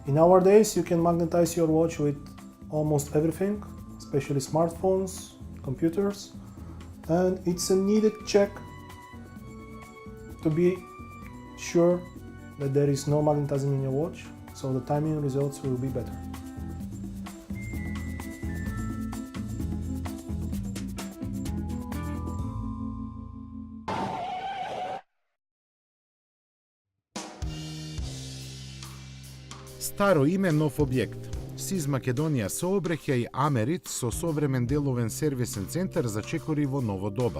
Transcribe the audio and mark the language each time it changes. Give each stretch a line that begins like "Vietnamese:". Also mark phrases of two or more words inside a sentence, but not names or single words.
English: Nowadays, you can magnetize your watch with almost everything, especially smartphones, computers, and it's a needed check to be sure that there is no magnetism in your watch, so the timing results will be better.
Macedonian: Старо име, нов објект. СИЗ Македонија сообраќај Америт со современ деловен сервисен центар за чекори во ново доба.